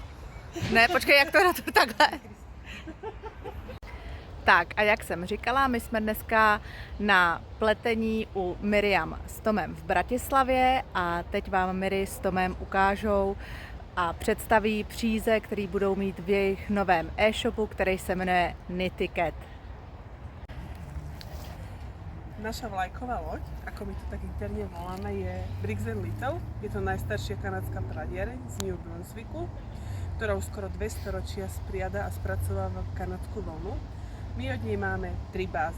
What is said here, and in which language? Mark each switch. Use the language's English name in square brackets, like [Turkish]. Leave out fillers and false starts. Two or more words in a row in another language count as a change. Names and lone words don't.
[Czech] Ne, počkej, jak to na to takhle. Tak a jak jsem říkala, my jsme dneska na pletení u Miriam s Tomem v Bratislavě a teď vám Miri s Tomem ukážou a představí příze, který budou mít v jejich novém e-shopu, který se jmenuje Knitiket. [Slovak] Naša vlajková loď, ako my to tak interne voláme, je Briggs & Little. Je to najstaršia kanadská pradiareň z New Brunswicku, ktorá už skoro 200 ročia spriada a spracováva kanadskú vlnu. My od nej máme 3 bázy.